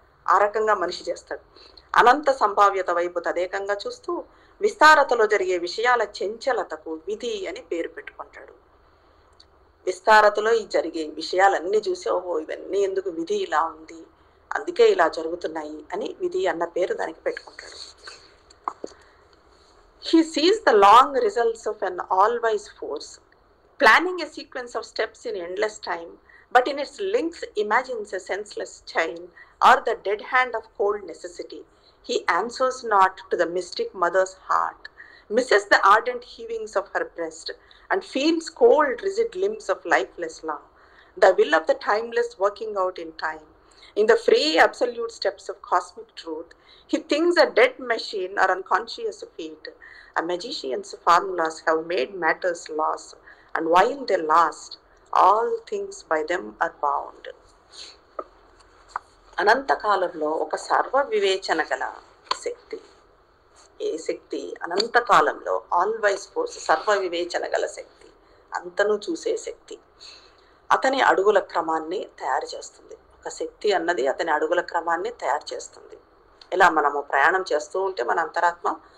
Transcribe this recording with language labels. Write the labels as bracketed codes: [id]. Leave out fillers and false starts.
[te] ఆ రకంగా మనిషి చేస్తాడు. అనంత సంభావ్యత వైపు తదేకంగా చూస్తూ విస్తారతలో జరిగే విషయాల చంచలతకు విధి అని పేరు పెట్టుకుంటాడు. విస్తారతలో ఈ జరిగే విషయాలన్నీ చూసి, ఇవన్నీ ఎందుకు, విధి ఇలా ఉంది, అందుకే ఇలా జరుగుతున్నాయి అని విధి అన్న పేరు దానికి పెట్టుకుంటాడు. [en] He sees the long results of an all-wise force, planning a sequence of steps in endless time, but in its links imagines a senseless chain or the dead hand of cold necessity. He answers not to the mystic mother's heart, misses the ardent heavings of her breast, and feels cold, rigid limbs of lifeless law, the will of the timeless working out in time. In the free absolute steps of cosmic truth, he thinks a dead machine or unconscious feet. A magician's formulas have made matters lost, and while they last, all things by them are bound. [te] అనంతకాలంలో ఒక సర్వ వివేచన గల శక్తి, ఏ శక్తి? అనంతకాలంలో [en] always force, [te] సర్వ వివేచన గల శక్తి, అంతను చూసే శక్తి అతని అడుగుల క్రమాన్ని తయారు చేస్తుంది. ఒక శక్తి అన్నది అతని అడుగుల క్రమాన్ని తయారు చేస్తుంది. ఇలా మనము ప్రయాణం చేస్తూ ఉంటే మన అంతరాత్మ